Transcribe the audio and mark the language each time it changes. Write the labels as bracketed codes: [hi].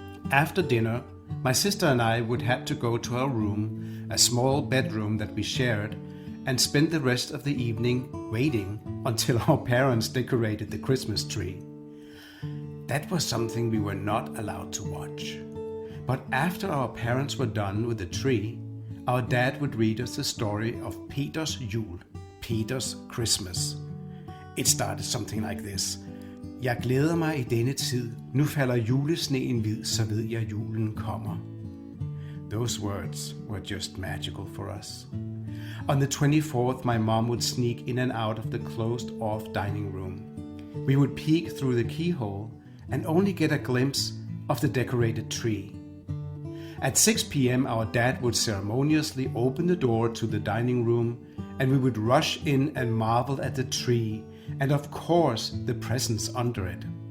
[en] After dinner, my sister and I would have to go to our room, a small bedroom that we shared, and spend the rest of the evening waiting until our parents decorated the Christmas tree. That was something we were not allowed to watch. But after our parents were done with the tree, our dad would read us the story of Peters jul, Peters Christmas. It started something like this. [da] Jeg glæder mig i denne tid. Nu falder julesneen hvid, så ved jeg julen kommer. [en] Those words were just magical for us. On the 24th, my mom would sneak in and out of the closed-off dining room. We would peek through the keyhole and only get a glimpse of the decorated tree. At 6 p.m., our dad would ceremoniously open the door to the dining room, and we would rush in and marvel at the tree, and of course, the presents under it.